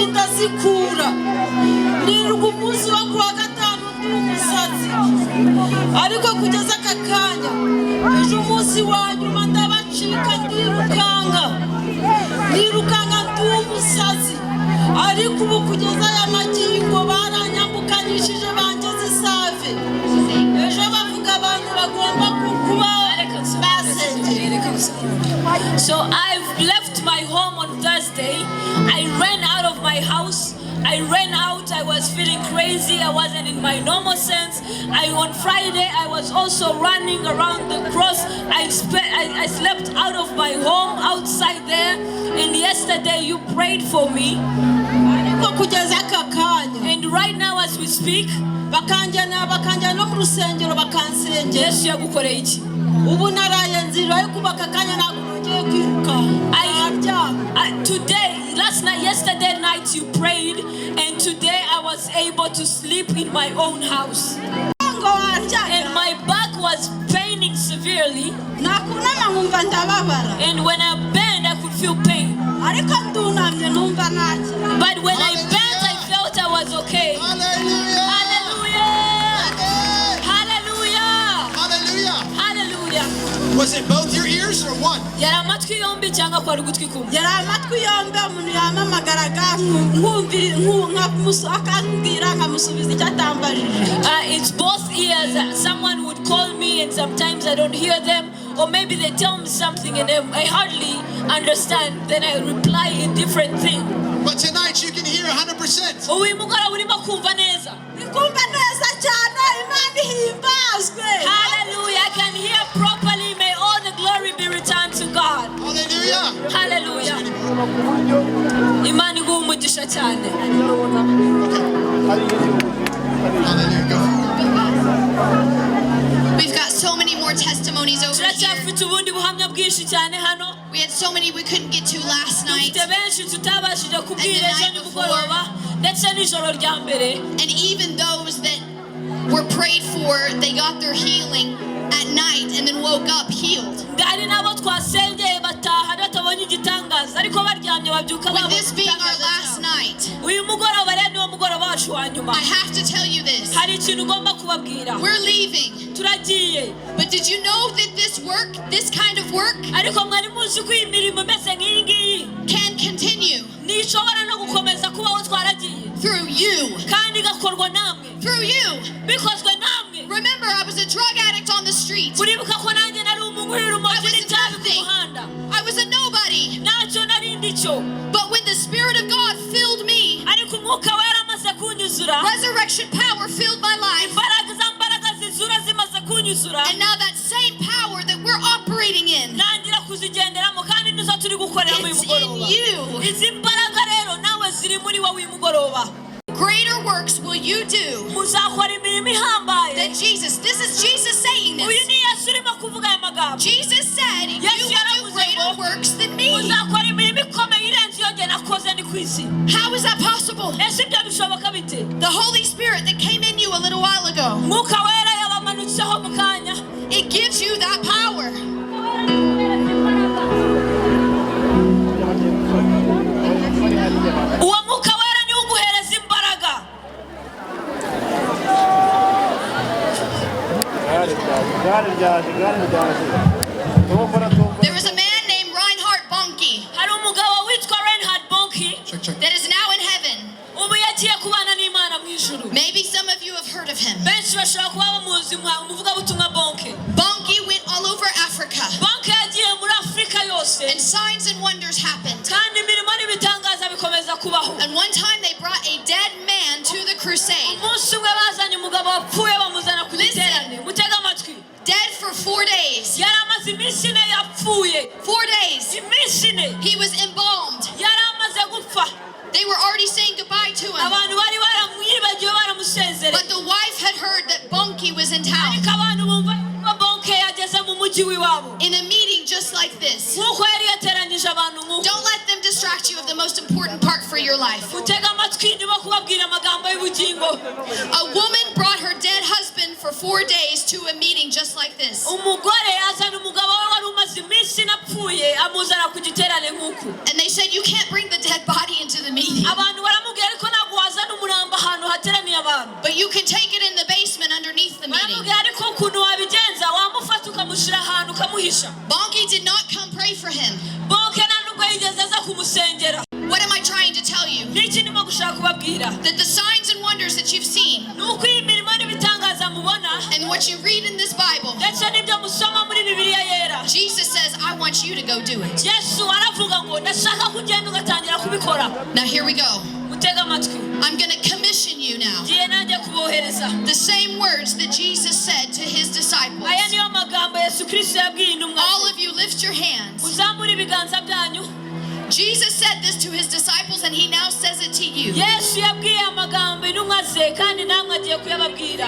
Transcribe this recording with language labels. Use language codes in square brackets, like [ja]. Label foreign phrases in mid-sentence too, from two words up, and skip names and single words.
[rw] ndazikura niruka umunsi wo kuwa gatanu ndi umusazi ariko kugeza aka kanya ejo umunsi wa nyuma ndabacika ndirukanka ndi umusazi ariko ubu kugeza aya magingo baranyambukanyishije bangeze isave ejo bavuga abantu bagomba kuba basengera. [en] So I've left my home on Thursday. I ran out of my house. I ran out. I was feeling crazy. I wasn't in my normal sense. On Friday, I was also running around the cross. I slept out of my home outside there. And yesterday, you prayed for me. [rw] ariko kugeza aka kanya [en] And right now, as we speak, [rw] bakanjyana no mu rusengero bakansengera Yesu yagukoreye iki? ubu naraye nzira ariko aka kanya ntabwo nongeye kwiruka [en] Yesterday night you prayed, and today I was able to sleep in my own house. And my back was paining severely. And when I bent, I feel pain. [rw] ariko ndunamye numva ntacyo. [en] But when I bent, I felt I was okay. Hallelujah. Hallelujah. Hallelujah. Hallelujah. Was it both your ears or one? [rw] Yari amatwi yombi cyangwa kwari ugutwi kumwe? Yari amatwi yombi, umuntu yamamagaraga akambwira nkamusubiza icyo atambajije. [en] It's both ears. Someone would call me and sometimes I don't hear them, or maybe they tell me something and I hardly understand, then I reply in different things. But tonight you can hear 100%. [rw] Uyu mugoroba urimo kumva neza. Kumva neza cyane, Imana ihimbazwe. [en] Hallelujah. I can hear properly. May all the glory be returned to God. Hallelujah. Hallelujah. [rw] Imana iguha umugisha cyane. [en] Hallelujah. We've got so many more testimonies over here. [rw] Turacyafite ubundi buhamya bwinshi cyane hano. [en] We had so many we couldn't get to last night. [rw] Dufite benshi tutabashije kubwira ejo nimugoroba ndetse n'ijoro rya mbere. [en] And even those that were prayed for, they got their healing at night and then woke up healed. [rw] Hari n'abo twasengeye bataha batabonye igitangaza ariko baryamye babyuka [en] With this being our last night, [rw] uyu mugoroba rero niwo mugoroba wacu wa nyuma. [en] I have to tell you this. [rw] Hari ikintu ugomba kubabwira. [en] We're leaving. [rw] Turagiye. [en] But did you know that this work, this kind of work, [rw] ariko mwari muzi ko imirimo imeze nk'iyi ngiyi [en] can continue [rw] nishobora no gukomeza kubaho twaragiye [en] through you. [rw] kandi igakorwa namwe [en] Through you. [rw] bikozwe namwe. [en] Remember, I was a drug addict on the street. [rw] uribuka ko nanjye nari umugurira umogi n'itabi ku muhanda. [en] I was a nobody. [rw] ntacyo nari ndicyo. [en] But when the Spirit of God filled me, [rw] ariko umwuka wera amaze kunyuzura, [en] resurrection power filled my life. [rw] imbaraga zizura zimaze kunyuzura, [en] And now that same power that we're operating in, [rw] ntangira kuzigenderamo kandi nizo turi gukorera uyu [en] it's in [rw] mugoroba. [en] you. [rw] izi mbaraga rero nawe ziri muri wowe uyu mugoroba. [en] Greater works will you do [rw] muzakora imirimo ihambaye. [en] than Jesus. This is Jesus saying [rw] uyu [en] this. [rw] ni Yesu urimo kuvuga aya magambo. [en] Jesus said, you Yes, will do greater works than me. [rw] muzakora imirimo ikomeye irenze iyo jye nakoze ni ku isi. [en] How is that possible? [rw] ese ibyo bishoboka bite? [en] The Holy Spirit that came in you a little while ago, [rw] mwuka wera yabamanutseho mu kanya. [en] it gives you that power. [rw] uwo mwuka wera niwe uguhereza imbaraga. [en] There was a man named Reinhard Bonnke [rw] hari umugabo witwa Reinhard Bonnke [en] that is now in heaven. [rw] ubu yagiye kubana n'Imana mu ijuru. [en] Maybe some of you have heard of him. [rw] benshi bashobora kuba bamuzi umuvugabutumwa Bonnke. [en] Bonnke went all over Africa, [rw] Bonnke yagiye muri Afurika yose [en] and signs and wonders happened. [rw] kandi imirimo n'ibitangaza bikomeza kubaho. [en] And one time they brought a dead man to the crusade. [rw] umunsi umwe bazanye umugabo wapfuye bamuzana ku giterane. mutega amatwi. [en] Dead for 4 days. [rw] yari amaze iminsi ine yapfuye. [en] 4 days. [rw] iminsi ine [en] He was embalmed. [rw] yari amaze gupfa. [en] They were already saying goodbye to him. [rw] abantu bari baramwibagiwe baramusezereye. [en] But the wife had heard that Bonnke was in town. [rw] ariko abantu bumva ko Bonnke yageze mu mujyi w'iwabo. [en] In a meeting just like this. [rw] nk'uko yari yateranyije abantu nk'uko. [en] Don't let them distract you of the most important part for your life. [rw] mutega amatwi ndimo kubabwira amagambo y'ubugingo. [en] A woman brought her dead husband for 4 days to a meeting just like this. [rw] umugore azana umugabo we wari umaze iminsi inapfuye amuzana ku giterane nk'uku. [en] And they said, you can't bring the dead body into the meeting. [rw] abantu baramubwira ariko ntabwo wazana umurambo ahantu hateraniye abantu. [en] But you can take it in the basement underneath the meeting. [rw] baramubwira ariko ukuntu wabigenza wamufata ukamushyira ahantu ukamuhisha. [en] Bonnke did not come pray for him. [rw] Bonnke nta nubwo yigeze aza kumusengera. [en] What am I trying to tell you? [rw] n'iki ndimo gushaka kubabwira. [en] That the signs and wonders that you've seen [rw] ni uko iyi mirimo n'ibitangaza mubona [en] and what you read in this Bible, [rw] ndetse n'ibyo musoma muri bibiliya yera. [en] Jesus says, I want you to go do it. [rw] yesu aravuga ngo ndashaka kugenda ugatangira kubikora. [en] Now here we go. [rw] mutega amatwi. [en] I'm going to commission you now. [rw] ngiye nanjye kubohereza. [en] The same words that Jesus said to his disciples. [rw] aya niyo magambo yesu kristo yabwiye intumwa. [en] All of you lift your hands. [rw] muzamure ibiganza byanyu. [en] Jesus said this to his disciples and he now says it to you. [rw] yesu yabwiye amagambo intumwa ze kandi namwe agiye kuyababwira.